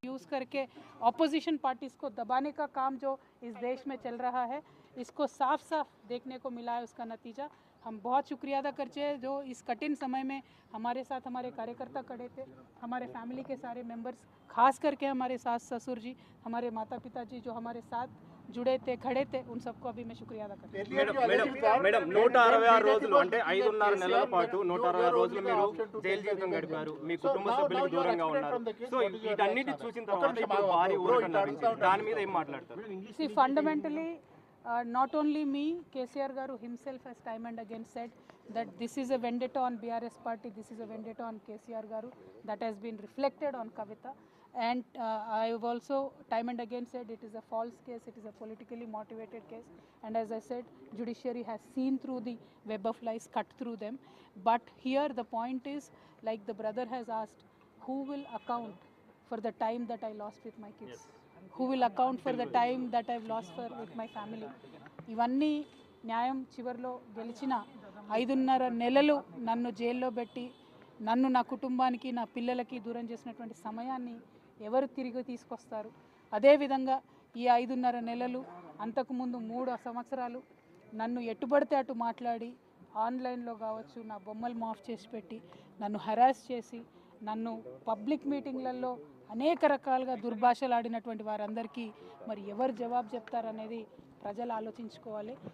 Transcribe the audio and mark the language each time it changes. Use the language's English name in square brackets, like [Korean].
[Hindi] Use करके opposition parties को दबाने का काम जो इस देश में चल रहा है, इसको साफ साफ देखने को मिला है. उसका नतीजा हम बहुत शुक्रिया अदा करते हैं जो इस कठिन समय में हमारे साथ हमारे कार्यकर्ता खड़े थे, हमारे फैमिली के सारे मेंबर्स, खास करके हमारे सास ससुर जी, हमारे माता पिता जी जो हमारे साथ जुड़े थे, खड़े थे, उन सबको अभी मैं शुक्रिया अदा करती हूँ. [Telugu] మేడం 166 రోజులు అంటే 5.5 నెలల పాటు 166 రోజులు మీరు జైలు జీవితం గడిపారు, మీ కుటుంబ సభ్యులకు దూరంగా ఉన్నారు. సో వీటన్నిటి చూసిన తర్వాత ఇప్పుడు భారీ ఊరట లభించింది, దాని మీద ఏం మాట్లాడతారు? [English] See, fundamentally, not only me, KCR Garu himself has time and again said that this is a vendetta on BRS party, this is a vendetta on KCR Garu, that has been reflected on Kavita. And I have also time and again said it is a false case, it is a politically motivated case, and as I said, judiciary has seen through the web of lies, cut through them. But here the point is, like the brother has asked, who will account for the time that I lost with my kids? Who will account for the time that I've lost with my family? [Telugu] ఇవన్నీ న్యాయం చివరిలో గెలిచిన 5.5 నెలలు నన్ను జైల్లో పెట్టి నన్ను నా కుటుంబానికి నా పిల్లలకి దూరం చేసినటువంటి సమయాన్ని ఎవరు తిరిగి తీసుకొస్తారు? అదేవిధంగా ఈ 5.5 నెలలు అంతకుముందు 3 సంవత్సరాలు నన్ను ఎట్టుబడితే అటు మాట్లాడి ఆన్లైన్లో కావచ్చు నా బొమ్మలు మాఫ్ చేసి పెట్టి నన్ను హెరాస్ చేసి నన్ను పబ్లిక్ మీటింగ్లలో అనేక రకాలుగా దుర్భాషలు ఆడినటువంటి వారందరికీ మరి ఎవరు జవాబు చెప్తారనేది ప్రజలు ఆలోచించుకోవాలి.